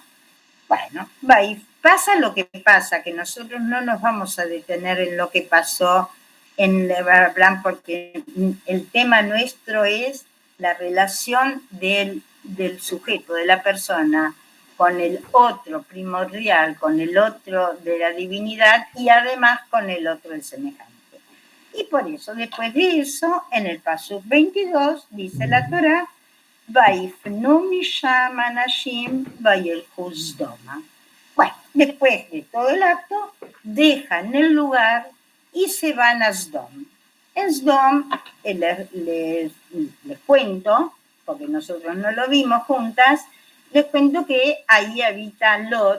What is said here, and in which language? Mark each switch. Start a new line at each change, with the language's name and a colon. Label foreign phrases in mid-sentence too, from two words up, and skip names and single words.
Spanish: Bueno, pasa lo que pasa, que nosotros no nos vamos a detener en lo que pasó en Abraham, porque el tema nuestro es la relación del sujeto, de la persona, con el otro primordial, con el otro de la divinidad y además con el otro del semejante. Y por eso, después de eso, en el pasuk 22, dice la Torá,
Hebrew: ויפנו משם אנשים וילכו סדמה.
Spanish: Bueno, después de todo el acto, dejan el lugar y se van a Sdom. En Sdom, les cuento, porque nosotros no lo vimos juntas, les cuento que ahí habita Lot.